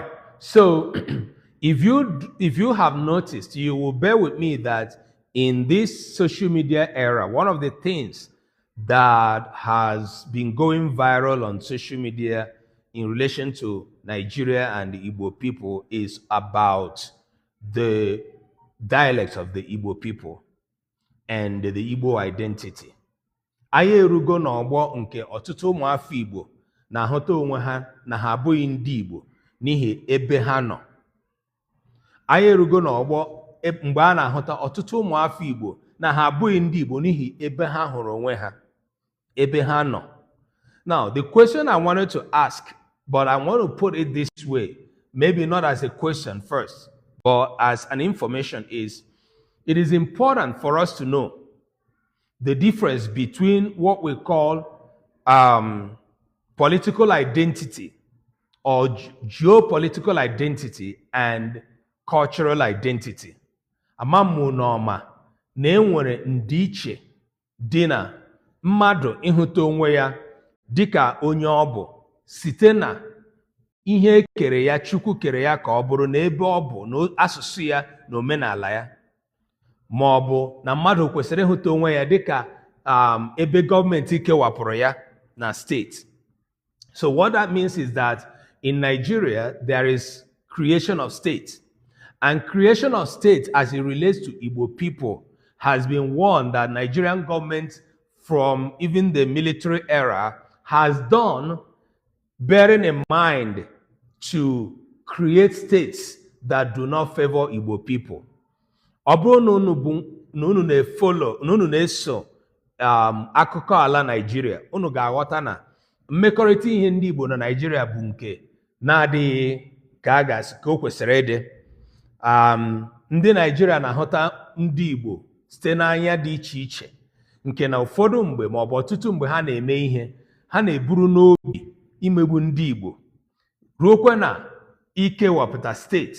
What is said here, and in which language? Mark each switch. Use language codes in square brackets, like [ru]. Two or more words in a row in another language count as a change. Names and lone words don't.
[en] So if you have noticed, you will bear with me that in this social media era, one of the things that has been going viral on social media in relation to Nigeria and the Igbo people is about the dialects of the Igbo people and the Igbo identity. [ig] Anyị erugo n'ọgbọ nke ọtụtụ ụmụafọ Igbo na-ahụta onwe ha na ha abụghị ndị Igbo n'ihi ebe ha nọ. Anyị erugo n'ọgbọ mgbe a na-ahụta ọtụtụ ụmụafọ Igbo na ha abụghị ndị Igbo n'ihi ebe ha hụrụ onwe ha, ebe ha nọ. [en] Now, the question I wanted to ask, but I want to put it this way, maybe not as a question first, but as an information, is it is important for us to know the difference between what we call political identity or geopolitical identity and cultural identity. [ig] Amamu n'ọma na enwere ndiiche dị na mmadụ ịhụta onwe ya dịka onye ọ bụ site na ihe kere ya, Chukwu kere ya ka ọ bụrụ na ebe ọ bụ na asụsụ ya na omenala ya, ma ọ bụ na mmadụ kwesịrị ịhụta onwe ya dịka ebe gọọmenti kewapụrụ ya na steeti. [en] So what that means is that in Nigeria there is creation of states, and creation of states as it relates to Igbo people has been one that Nigerian government from even the military era has done, bearing in mind to create states that do not favor Igbo people. [ig] Ọ bụrụ na unu na-follow, na unu na-eso akụkọ ala Nigeria, unu ga-aghọta na mmekọrịta ihe ndị Igbo na Nigeria bụ nke na-adịghị ka a ga-asị ka o kwesịrị ịdị. Ndị Nigeria na-ahụta ndị Igbo site n'anya dị iche iche, nke na ụfọdụ mgbe ma ọ bụ ọtụtụ mgbe ha na-eme ihe, ha na-eburu n'obi imegbu ndị Igbo ruokwa na ikewapụta steeti.